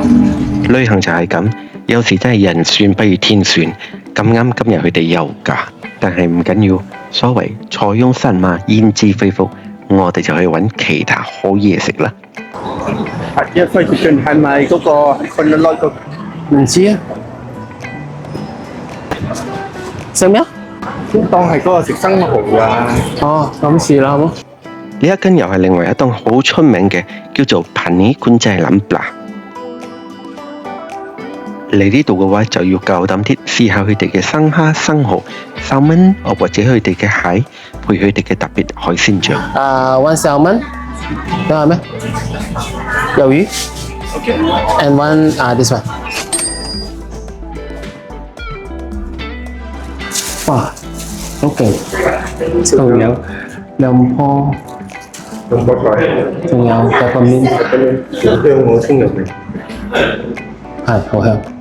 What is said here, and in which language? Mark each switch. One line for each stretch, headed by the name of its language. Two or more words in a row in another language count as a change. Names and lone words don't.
Cantonese: 旅行就係咁，有時真係人算不如天算。咁啱今日佢哋休假，但係唔緊要。所謂塞翁失馬焉知非福，我哋就去揾其他好嘢食啦。一飛接近係咪嗰個
Thai: คนละร้อย
Cantonese: 個？唔知啊。食咩啊？當係嗰個食生蠔啊！哦，咁試啦，好冇？呢一間又係另外一檔好出名嘅，叫做 Pani Kuncai Lampla。嚟呢度嘅話就要夠膽啲，試下佢哋嘅生蝦、生蠔、salmon，或者佢哋嘅蟹，配佢哋嘅特別海鮮醬。
English: one salmon，
Cantonese: 有係咩？魷魚。
English: and one this one。
Cantonese: 哇，好勁！仲有兩棵。用個菜，仲有peppermint，好香我聽入嚟。係好香。